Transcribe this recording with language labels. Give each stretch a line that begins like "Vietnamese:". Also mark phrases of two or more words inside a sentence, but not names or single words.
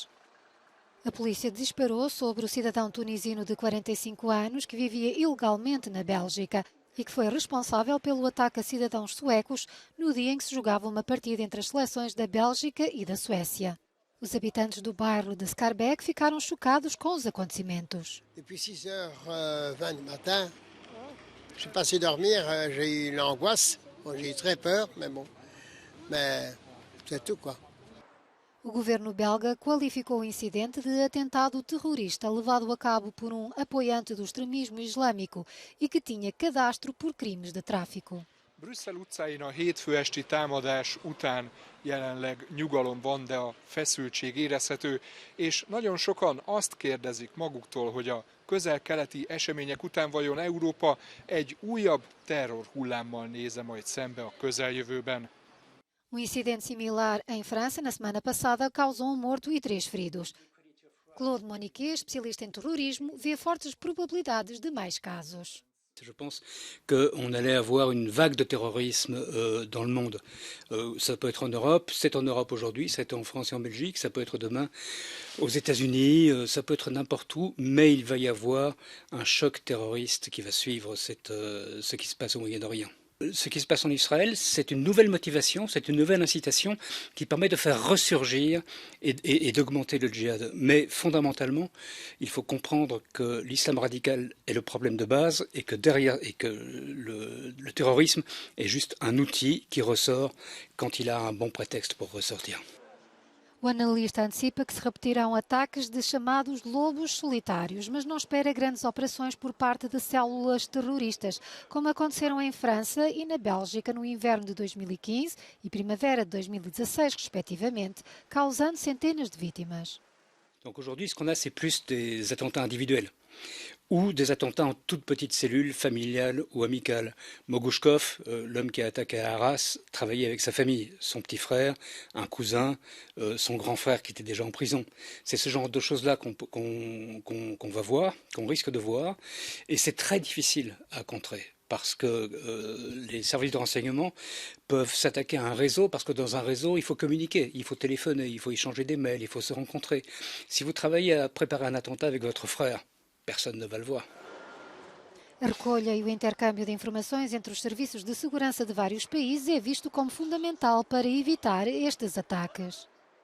Portuguese: A polícia disparou sobre o cidadão tunisino de 45 anos que vivia ilegalmente na Bélgica e que foi responsável pelo ataque a cidadãos suecos no dia em que se jogava uma partida entre as seleções da Bélgica e da Suécia. Os habitantes do bairro de Schaerbeek ficaram chocados com os acontecimentos.
French: Depuis 6h20 du matin, je suis passé dormir, j'ai eu l'angoisse, bon, j'ai eu très peur, mais bon, mais c'est tout quoi.
Portuguese: O governo belga qualificou o incidente de atentado terrorista levado a cabo por um apoiante do extremismo islâmico e que tinha cadastro por crimes de tráfico.
Hungarian: Brüsszel utcáin a hétfő esti támadás után jelenleg nyugalom van, de a feszültség érezhető, és nagyon sokan azt kérdezik maguktól, hogy a közel-keleti események után vajon Európa egy újabb terrorhullámmal néz-e majd szembe a közeljövőben.
Portuguese: Incidente similar em França na semana passada causou morto e 3 feridos. Claude Moniquet, especialista em terrorismo, vê fortes probabilidades de mais casos.
French: Je pense qu'on allait avoir une vague de terrorisme dans le monde. Ça peut être en Europe, c'est en Europe aujourd'hui, ça a été en France et en Belgique, ça peut être demain aux États-Unis, ça peut être n'importe où, mais il va y avoir un choc terroriste qui va suivre ce qui se passe au Moyen-Orient. Ce qui se passe en Israël, c'est une nouvelle motivation, c'est une nouvelle incitation qui permet de faire ressurgir et d'augmenter le djihad. Mais fondamentalement, il faut comprendre que l'islam radical est le problème de base et que derrière le terrorisme est juste un outil qui ressort quand il a un bon prétexte pour ressortir.
Portuguese: O analista antecipa que se repetirão ataques de chamados lobos solitários, mas não espera grandes operações por parte de células terroristas, como aconteceram em França e na Bélgica no inverno de 2015 e primavera de 2016, respectivamente, causando centenas de vítimas.
French: Donc aujourd'hui, ce qu'on a, c'est plus des attentats individuels ou des attentats en toute petite cellule familiale ou amicale. Mogushkov, l'homme qui a attaqué à Arras, travaillait avec sa famille, son petit frère, un cousin, son grand frère qui était déjà en prison. C'est ce genre de choses-là qu'on va voir, qu'on risque de voir, et c'est très difficile à contrer. Parce que les services de renseignement peuvent s'attaquer à un réseau, parce que dans un réseau, il faut communiquer, il faut téléphoner, il faut échanger des mails, il faut se rencontrer. Si vous travaillez à préparer un attentat avec votre frère, personne ne va le voir.
Portuguese: A recolha e o intercâmbio de informações entre os serviços de segurança de vários países é visto como fundamental para evitar estes ataques.